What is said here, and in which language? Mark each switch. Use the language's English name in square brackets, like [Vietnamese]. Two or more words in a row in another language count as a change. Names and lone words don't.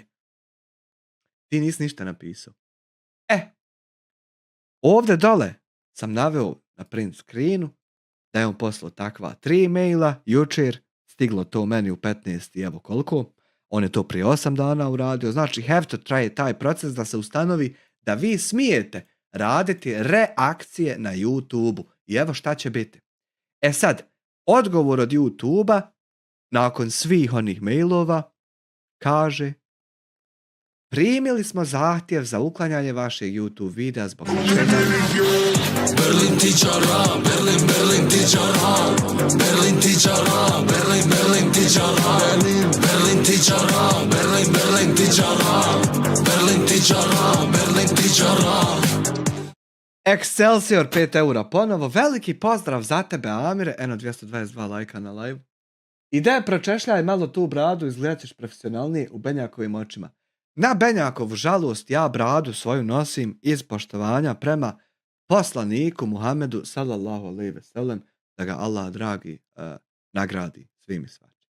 [Bosnian] Ti nisi ništa napisao. Ovdje dole sam naveo na [English] print screenu [Bosnian] da je on poslao takva 3 maila jučer, stiglo to meni u 15 i evo koliko, on je to prije 8 dana uradio, znači [English] have to try [Bosnian] taj proces da se ustanovi da vi smijete raditi reakcije na YouTube-u i evo šta će biti. Sad, odgovor od YouTube-a nakon svih onih mailova kaže: primili smo zahtjev za uklanjanje vašeg YouTube videa zbog Berlin tičara, Berlin tičara, Berlin tičara, Berlin tičara, Berlin tičara, Berlin tičara, Berlin tičara, Berlin tičara. Excelsior 5 eura ponovo, veliki pozdrav za tebe Amire, 222 lajka na live. Ide pročešljaj malo tu bradu, izgledat ćeš profesionalnije u Benjakovim očima. Na Benjakovu žalost ja bradu svoju nosim iz poštovanja prema poslaniku Muhammedu [Arabic] صلى الله عليه وسلم, [Bosnian] da ga Allah dragi nagradi svim i svačim.